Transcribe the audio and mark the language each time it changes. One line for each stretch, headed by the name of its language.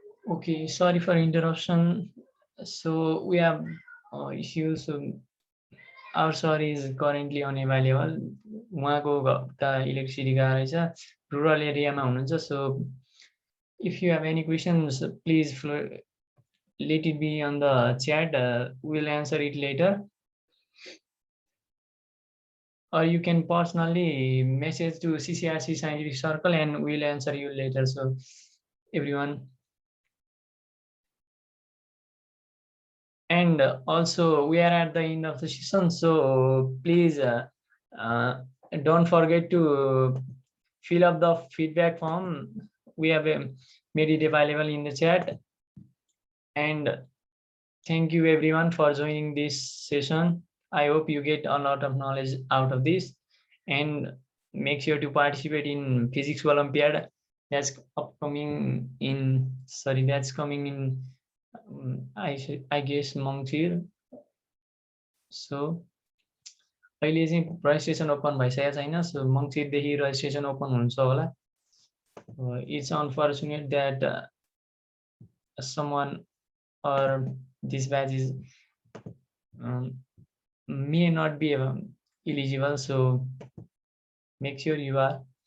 English: Okay, sorry for interruption. So we have issues. Our sorry is currently unavailable.
Nepali: उहाँको त electricity गएको रहेछ, rural एरियामा हुनुहुन्छ.
English: So if you have any questions, please let it be on the chat. We'll answer it later. Or you can personally message to CCRC Scientific Circle and we'll answer you later. So everyone. And also we are at the end of the session, so please don't forget to fill up the feedback form. We have made it available in the chat. And thank you everyone for joining this session. I hope you get a lot of knowledge out of this, and make sure to participate in Physics Olympiad. That's upcoming in, sorry, that's coming in I guess Mongchir. So
Nepali: अहिले चाहिँ registration open भइसकेको छैन,
English: so
Nepali: मङ्सिरदेखि registration open हुन्छ होला.
English: It's unfortunate that someone or this batch is may not be eligible, so make sure you are.